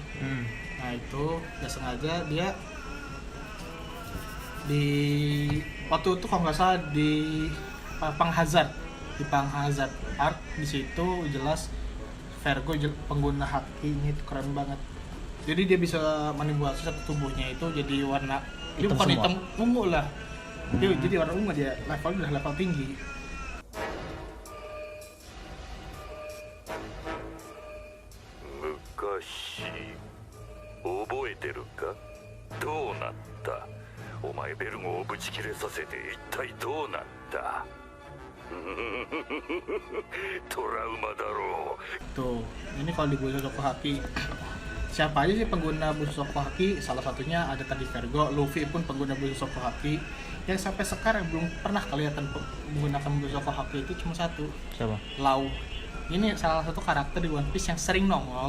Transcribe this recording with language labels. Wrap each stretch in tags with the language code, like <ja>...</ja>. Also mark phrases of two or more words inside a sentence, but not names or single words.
<id>Nah, itu nggak sengaja dia waktu itu kalau nggak salah di Pang Hazard Arc, di situ jelas Vergo pengguna hakinya itu keren banget. Jadi dia bisa manipulasi satu tubuhnya itu jadi warna hitam, bukan semua. Hitam ungu lah. Dia jadi warna ungu, dia levelnya udah level tinggi.</id> <ja>昔, 覚えてるか？どうなった？お前ベルゴをぶち切れさせて一体どうなった？トラウマだろう。</ja> <id>Tuh, ini kalau di Busosoku haki siapa aja sih pengguna Busosoku haki? Salah satunya ada tadi Vergo. Luffy pun pengguna Busosoku haki. Yang sampai sekarang belum pernah kelihatan menggunakan Busosoku haki itu cuma satu. Siapa? Law. Ini salah satu karakter di One Piece yang sering nongol</id>